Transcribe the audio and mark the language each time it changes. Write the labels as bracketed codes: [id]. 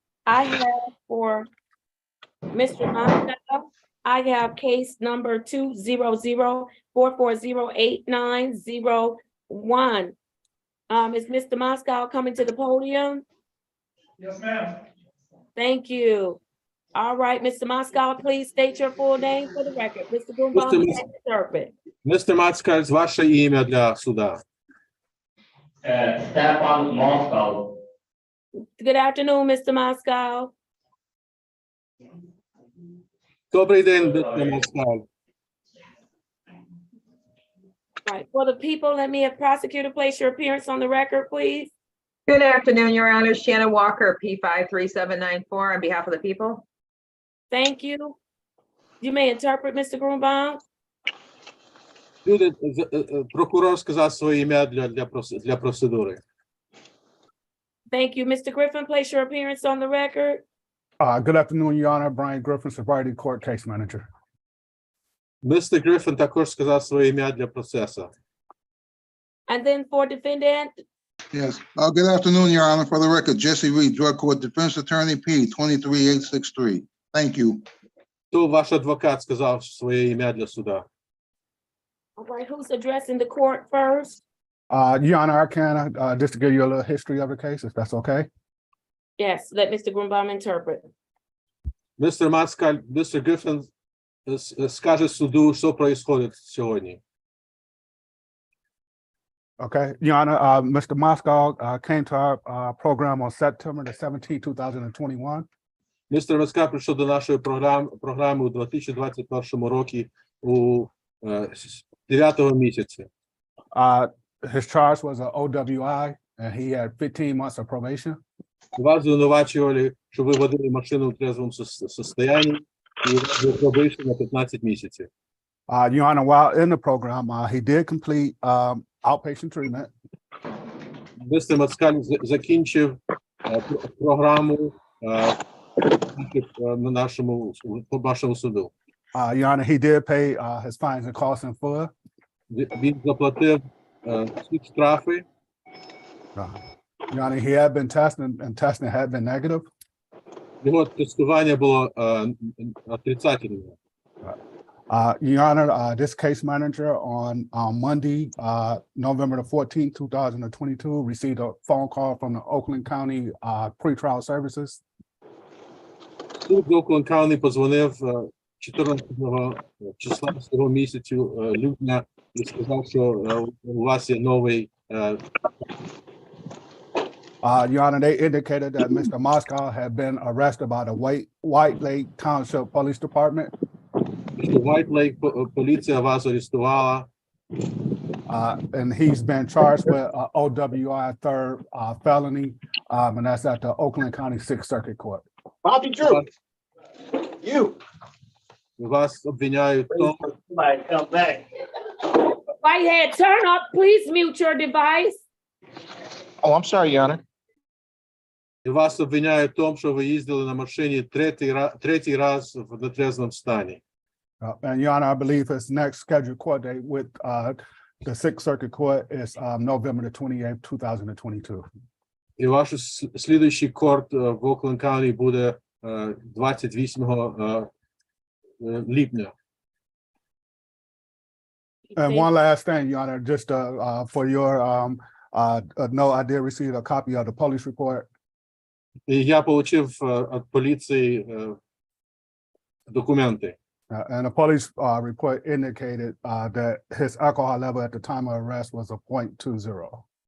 [en] I have for Mr. Moscow, I have case number 200-440-8901. Is Mr. Moscow coming to the podium? Yes, ma'am. Thank you. All right, Mr. Moscow, please state your full name for the record. Mr. Mr. Goomba, Mos- interpret. [uk] Містер Мацкальц, ваше ім'я для суда. [en] Stefan Moscow. Good afternoon, Mr. Moscow. [uk] Добрий день, містер Мацкаль. [en] Right, for the people, let me have prosecutor place your appearance on the record, please. Good afternoon, Your Honor. Shannon Walker, P53794, on behalf of the people. Thank you. You may interpret, Mr. Grunbaum. [uk] Люди, прокурор сказав своє ім'я для процедури. [en] Thank you. Mr. Griffin, place your appearance on the record. Good afternoon, Your Honor. Brian Griffin, Sobriety Court Case Manager. [uk] Містер Гриффін також сказав своє ім'я для процесу. [en] And then for defendant, Yes. Good afternoon, Your Honor. For the record, Jesse Reed, Drug Court Defense Attorney, P 23863. Thank you. [uk] То ваш адвокат сказав своє ім'я для суда. [en] all right, who's addressing the court first? Your Honor, I can just to give you a little history of the case, if that's okay. Yes, let Mr. Grunbaum interpret. [uk] Містер Мацкаль, містер Гриффін скаже суду, що происходит сьогодні. [en] Okay, Your Honor, Mr. Moscow came to our program on September the 17th, 2021. [uk] Містер Мацкаль прийшов до нашої програми у 2021 році у 9 місяці. [en] His charge was an OWI, and he had 15 months of probation. [uk] Вас звинувачували, що ви водили машину в трезвому состоянні і пробивши на 15 місяців. [en] Your Honor, while in the program, he did complete outpatient treatment. [uk] Містер Мацкаль закінчив програму на нашому суду. [en] Your Honor, he did pay his fines and costs in full. [uk] Він заплатив всі штрафи. [en] Your Honor, he had been tested, and testing had been negative. [uk] Його тестування було отрицательне. [en] Your Honor, this case manager on Monday, November the 14th, 2022, received a phone call from the Oakland County pretrial services. [uk] Суд Oakland County позвонив 14 числа цього місяцю лютня і сказав, що у вас є новий. [en] Your Honor, they indicated that Mr. Moscow had been arrested by the White Lake Township Police Department. [uk] Що White Lake поліція вас арестувала. [en] And he's been charged with OWI third felony, and that's at the Oakland County Sixth Circuit Court. Bobby Drew. You. [uk] Вас обвиняють в тому. [en] Somebody come back. Whitehead, turn up, please mute your device. Oh, I'm sorry, Your Honor. [uk] І вас обвиняють в тому, що ви їздили на машині третій раз в нетрезвому стані. [en] And Your Honor, I believe his next scheduled court date with the Sixth Circuit Court is November the 28th, 2022. [uk] І ваш слідуючий корт в Окленд Каунті буде 28 липня. [en] And one last thing, Your Honor, just for your note, I did receive a copy of the police report. [uk] І я отримав від поліції документи. [en] And the police report indicated that his alcohol level at the time of arrest was a 0.20.